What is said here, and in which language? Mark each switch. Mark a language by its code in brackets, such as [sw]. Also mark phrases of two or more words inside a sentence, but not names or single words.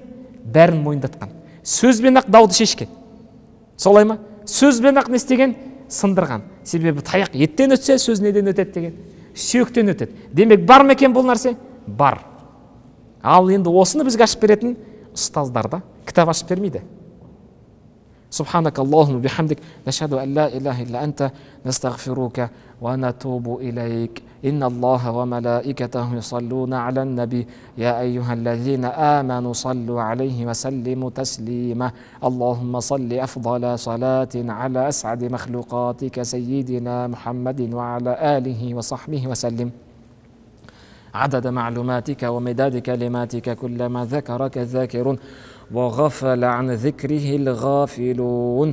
[kk] Бәрін мойындатқан. Сөзбен ақ дауды шешкен. Солай ма? Сөзбен ақ не істеген? Сындырған. Себебі таяқ еттен өтсе, сөз неден өтеді деген? Сүйектен өтеді. Демек, бар ма екен бұл нәрсе? Бар. Ал енді осыны бізге ашып беретін ұстаздар да кітап ашып бермейді. [ar] سبحانك اللهم بحمدك نشهد أن لا إله إلا أنت نستغفرك ونتوب إليك. إن الله وملائكته يصلون على النبي يا أيها الذين آمنوا صلوا عليه وسلموا تسليما اللهم صل أفضل صلاة على أسعد مخلوقاتك سيدنا محمد وعلى آله وصحبه وسلم عدد معلوماتك ومداد كلماتك كلما ذكرك الذاكرون وغفل عن ذكره الغافلون.